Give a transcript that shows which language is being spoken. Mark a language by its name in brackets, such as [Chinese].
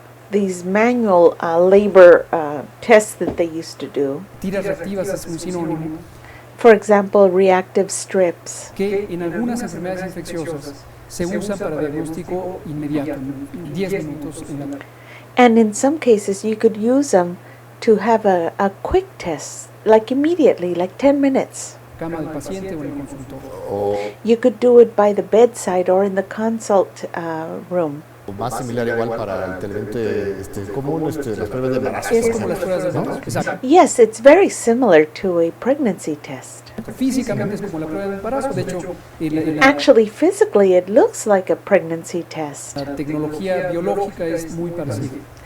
[English] these manual labor tests that they used to do. [Spanish] tiras reactivas es un sinónimo, [English] For example, reactive strips. [Spanish] que en algunas enfermedades infecciosas se usan para diagnóstico inmediato, en 10 minutos en la [English] And in some cases, you could use them to have a quick test, like immediately, like 10 minutes. [Spanish] cama del paciente o en el consultorio. O [English] You could do it by the bedside or in the consult room. [Spanish] más similar igual para el televidente común, las pruebas de embarazo. Es como las pruebas de embarazo. Exacto. [English] Yes, it's very similar to a pregnancy test. [Spanish] Físicamente es como la prueba de embarazo. De hecho, la [English] Actually, physically, it looks like a pregnancy test. [Spanish] tecnología biológica es muy parecida.